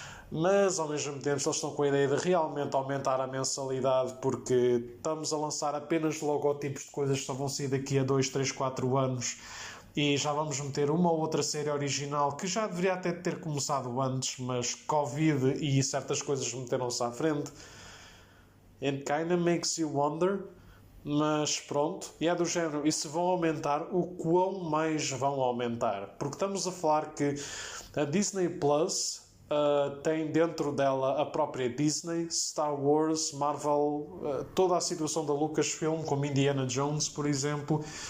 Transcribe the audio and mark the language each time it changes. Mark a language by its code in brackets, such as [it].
[pt] Mas ao mesmo tempo eles estão com a ideia de realmente aumentar a mensalidade, porque estamos a lançar apenas logotipos de coisas que só vão sair daqui a 2, 3, 4 anos e já vamos meter uma ou outra série original que já deveria até ter começado antes, mas Covid e certas coisas meteram-se à frente. [en] It kinda makes you wonder. [pt] Mas pronto, e é do género, e se vão aumentar, o quão mais vão aumentar? Porque estamos a falar que a Disney Plus tem dentro dela a própria Disney, Star Wars, Marvel, toda a situação da Lucasfilm, como Indiana Jones, por exemplo,